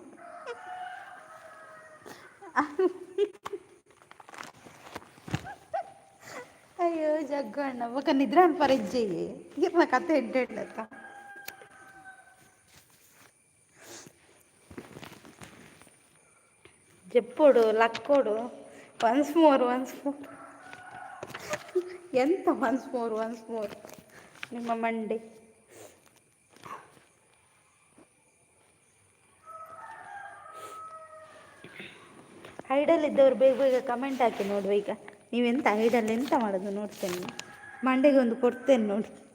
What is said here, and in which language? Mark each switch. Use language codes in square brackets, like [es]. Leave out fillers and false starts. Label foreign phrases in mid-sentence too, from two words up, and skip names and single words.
[tcy] ಅಯ್ಯೋ ಜಗ್ಗು ಅಣ್ಣ ಬೊಕ ನಿದ್ರಾನ್ ಪರೆಜ್ಜೆಯೇ ಇರ್ನ ಕತೆ ಎಡ್ಡೆಡ್ಲತ್ತ ಜಪ್ಪೋಡು ಲಕ್ಕೋಡು [en] once more [tcy] ಎಂತ [en] once more [tcy] ನಿಮ್ಮ ಮಂಡೆ. [kn] ಐಡಲ್ ಇದ್ದವ್ರು ಬೇಗ ಬೇಗ ಕಮೆಂಟ್ ಹಾಕಿ ನೋಡುವ. ಈಗ ನೀವೆಂತ ಐಡಲ್ ಎಂತ ಮಾಡೋದು ನೋಡ್ತೇನೆ, ಮಂಡೆಗೆ ಒಂದು ಕೊಡ್ತೇನೆ ನೋಡಿ.